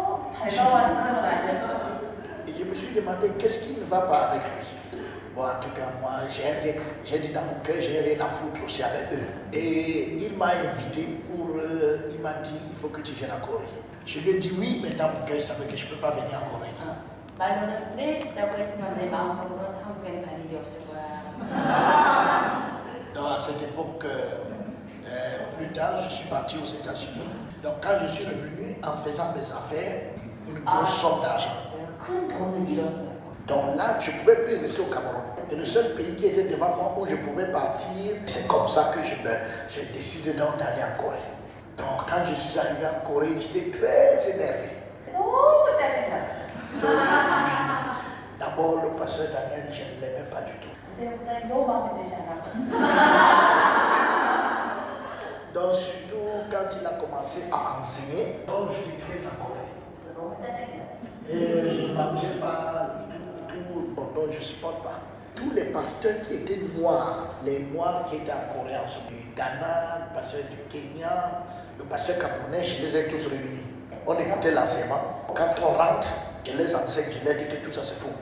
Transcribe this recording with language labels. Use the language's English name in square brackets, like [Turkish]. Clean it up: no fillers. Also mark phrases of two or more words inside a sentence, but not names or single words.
[French] Et je me suis demandé qu'est-ce qui ne va pas avec lui. Bon, en tout cas, moi, j'ai dit dans mon cœur, j'ai rien à foutre aussi avec eux. Et il m'a invité il m'a dit, il faut que tu viennes en Corée. Je lui ai dit oui, mais dans mon cœur, je savais que je ne peux pas venir en Corée. [Korean] 말로는 네라고 했지만 내 마음속으로는 한국에는 갈 일이 없을 거야. [French] Donc à cette époque, plus tard, je suis parti aux États-Unis. Donc quand je suis revenu en faisant mes affaires, une grosse somme d'argent. [Korean] 큰 돈을 잃었어요. [French] Donc là, je ne pouvais plus rester au Cameroun. Et le seul pays qui était devant moi où je pouvais partir, c'est comme ça que j'ai décidé d'aller en Corée. Donc quand je suis arrivé en Corée, j'étais très énervé. [Korean] 너무 짜증이 났어요. [French] D'abord, le pasteur Daniel, je ne l'aimais pas du tout. [Korean] 목사님 너무 마음에 들지 않았거든요. [French] Donc surtout quand il a commencé à enseigner, donc je suis très en colère. [Korean] 너무 짜증이 났어요. [French] Et je ne mangeais pas tout, bon, donc je ne supporte pas. Tous les pasteurs qui étaient noirs, les noirs qui étaient en Corée, en ce moment, du Ghana, le pasteur du Kenya, le pasteur camerounais, je les ai tous réunis. On écoutait l'enseignement. Quand on rentre, je les enseigne, je leur dis que tout ça c'est faux.